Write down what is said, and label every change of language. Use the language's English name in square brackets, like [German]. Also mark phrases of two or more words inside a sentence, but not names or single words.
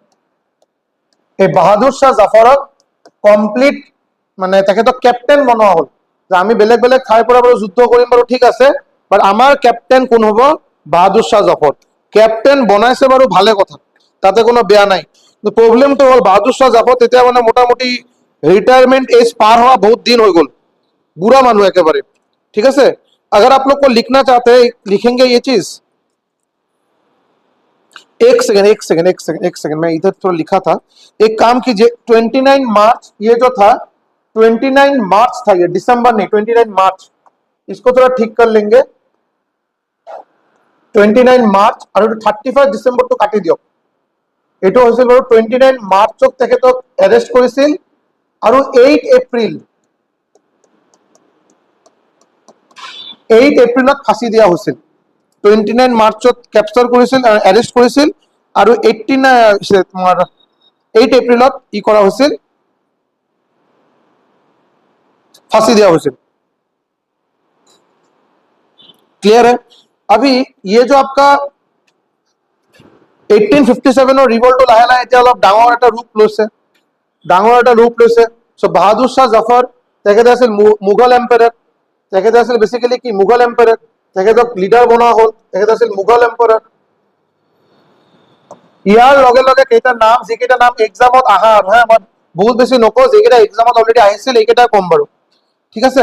[Assamese] এই বাহাদুৰ শাহ জাফৰক কমপ্লিট মানে তেখেতক কেপ্টেইন বনোৱা হ'ল, যে আমি বেলেগ বেলেগ ঠাইৰ পৰা বাৰু যুদ্ধ কৰিম বাৰু, ঠিক আছে, বাট আমাৰ কেপ্টেইন কোন হ'ব? বাহাদুৰ শাহ জাফৰ। কেপ্টেইন বনাইছে বাৰু, ভালে কথা, তাতে কোনো বেয়া নাই। কিন্তু প্ৰব্লেমটো হ'ল বাহাদুৰ শাহ জাফৰ তেতিয়া মানে মোটামুটি [Hindi] रिटायरमेंट एज पार हुआ बहुत दिन [Assamese] হৈ গ'ল, বুঢ়া মানুহ একেবাৰে, [Hindi] ठीक है। अगर आप लोग को लिखना चाहते हैं, लिखेंगे ये चीज, एक सेकंड एक सेकंड एक सेकंड एक सेकंड, मैं इधर थोड़ा लिखा था, एक काम कीजिए, 29 मार्च ये जो था, 29 मार्च था ये, दिसंबर नहीं, 29 मार्च, इसको थोड़ा ठीक कर लेंगे। [Assamese] 29 मार्च और 31 ডিসেম্বৰ তো কাটি দিয়ক। এটো হৈছিল বাৰু 29 মাৰ্চত তেখেতক এৰেষ্ট কৰিছিল আৰু 8 এপ্ৰিলত ফাঁসি দিয়া হৈছিল। 29 মাৰ্চত কেপচাৰ কৰিছিল, এৰেষ্ট কৰিছিল, আৰু 8 এপ্ৰিলত ই কৰা হৈছিল, ফাঁসি দিয়া হৈছিল। [Hindi] क्लियर है? अभी ये जो आपका 1857 रिवोल्ट [Assamese] লাহে লাহে এতিয়া অলপ ডাঙৰ এটা ৰূপ লৈছে, ডাঙৰ এটা ৰূপ লৈছে। সো বাহাদুৰ শাহ জাফৰ তেখেতে আছিল মুঘল এম্পায়াৰ, তেখেতে আছিল বেসিক্যালি কি মুঘল এম্পায়াৰ, তেখেতক লিডাৰ বনোৱা হ'ল, তেখেতে আছিল মুঘল এম্পায়াৰ। ইয়াৰ লগে লগে কেইটা নাম, যিকেইটা নাম এক্সামত আহা আৰু হা, মই বহুত বেছি নকওঁ, যিকেইটা এক্সামত অলৰেডি আহিছিল এইকেইটা কম বাৰু, ঠিক আছে।